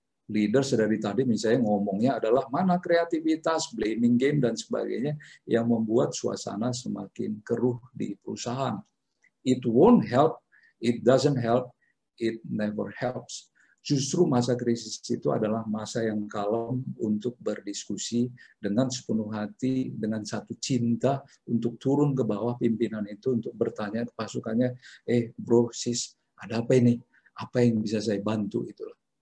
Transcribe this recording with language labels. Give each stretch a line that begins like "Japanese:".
Indonesian: Leaders dari tadi misalnya ngomongnya adalah mana kreativitas, blaming game dan sebagainya yang membuat suasana semakin keruh di perusahaan.
English: It won't help, it doesn't help, it never helps.
Indonesian: Justru masa krisis itu adalah masa yang kalem untuk berdiskusi dengan sepenuh hati, dengan satu cinta untuk turun ke bawah pimpinan itu untuk bertanya ke pasukannya, bro, sis, ada apa ini? Apa yang bisa saya bantu? Itulah.